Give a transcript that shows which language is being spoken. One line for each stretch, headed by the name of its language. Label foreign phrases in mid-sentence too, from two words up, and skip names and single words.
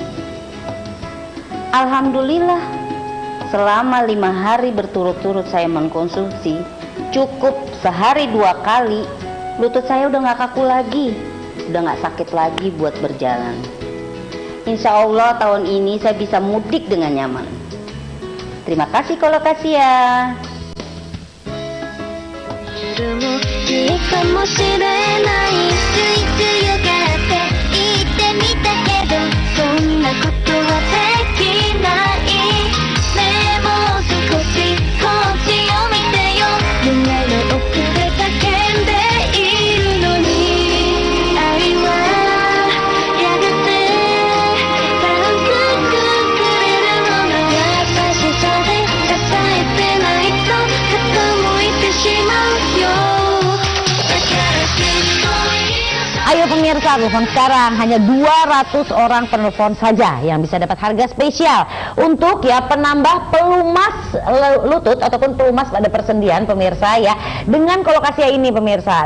Indonesian: Alhamdulillah, selama 5 hari berturut-turut saya mengkonsumsi, cukup sehari 2 kali, lutut saya udah gak kaku lagi, udah gak sakit lagi buat berjalan. Insya Allah tahun ini saya bisa mudik dengan nyaman. Terima kasih Colocasia.
Japanese: いいかもしれないついついよがって言ってみたけどそんなことはできないでも少しこっちを見てよ夢の奥で叫んでいるのに愛はやがて感覚くれるもの優しさで支えてないと傾いてしまうよ
Indonesian: Ayo pemirsa, telepon sekarang hanya 200 orang penelpon saja yang bisa dapat harga spesial untuk ya penambah pelumas lutut ataupun pelumas pada persendian pemirsa ya dengan Colocasia ini pemirsa.